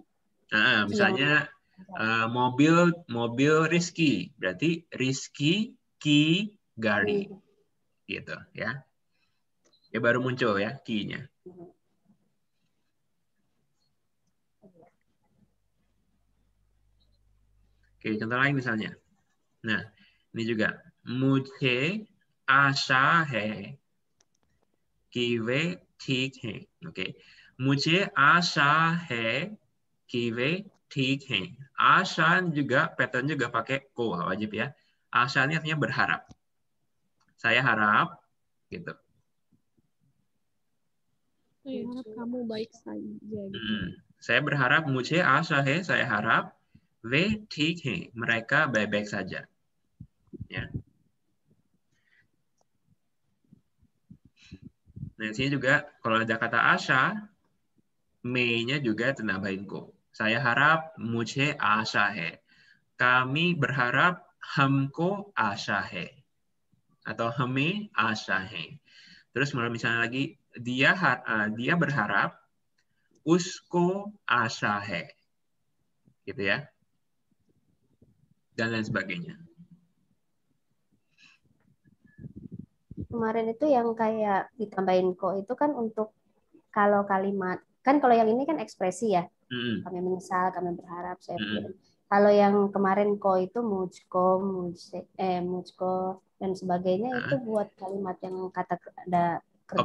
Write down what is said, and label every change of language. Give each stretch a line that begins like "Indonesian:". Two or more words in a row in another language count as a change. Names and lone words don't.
Indonesian: Misalnya mobil Rizky, berarti Rizky
Hindi: की गाड़ी,
Indonesian: gitu ya. Ya baru muncul ya ki-nya. Oke, contoh lain misalnya. Nah, ini juga
Hindi: मुझे आशा है कि वे ठीक हैं. ओके, मुझे आशा है कि वे ठीक हैं.
Indonesian: आशा juga pattern juga pakai ko, wajib ya. Asha ini artinya berharap. Saya harap gitu. Saya harap kamu baik saja gitu. Saya berharap
Hindi: मुझे आशा है,
Indonesian: saya harap
Hindi: वे ठीक हैं,
Indonesian: mereka baik-baik saja. Ya. Nah, di sini juga kalau ada kata Asha, me-nya juga tambahin ko. Saya harap
Hindi: मुझे आशा है.
Indonesian: Kami berharap
Hindi: हमको आशा है. Atau हमें आशा है.
Indonesian: Terus misalnya lagi dia berharap
Hindi: उसको आशा है.
Indonesian: Gitu ya. Dan lain sebagainya. Kemarin itu yang kayak ditambahin ko itu kan untuk kalau kalimat, kan kalau yang ini kan ekspresi ya. Kami menyesal, kami berharap, saya pikir. Kalau yang kemarin ko itu mujko, dan sebagainya itu buat kalimat yang kata ada kerja